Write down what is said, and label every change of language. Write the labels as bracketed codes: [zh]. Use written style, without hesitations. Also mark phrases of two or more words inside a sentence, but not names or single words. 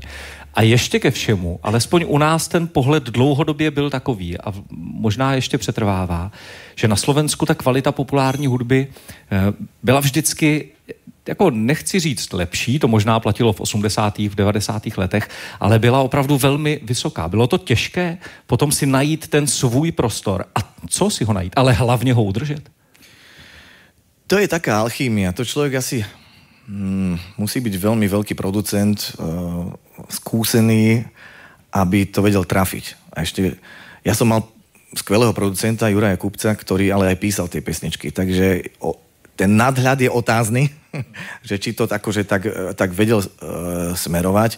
[cs] A ještě ke všemu, alespoň u nás ten pohled dlouhodobě byl takový a možná ještě přetrvává, že na Slovensku ta kvalita populární hudby byla vždycky, jako nechci říct lepší, to možná platilo v 80. v 90. letech, ale byla opravdu velmi vysoká. Bylo to těžké potom si najít ten svůj prostor. A co si ho najít? Ale hlavně ho udržet. [sk] To je taká alchýmia. To človek asi musí byť veľmi veľký producent, skúsený, aby to vedel trafiť. A ešte, ja som mal skvelého producenta Juraja Kupca, ktorý ale aj písal tie pesničky. Takže ten nadhľad je otázny, že či to akože tak vedel smerovať.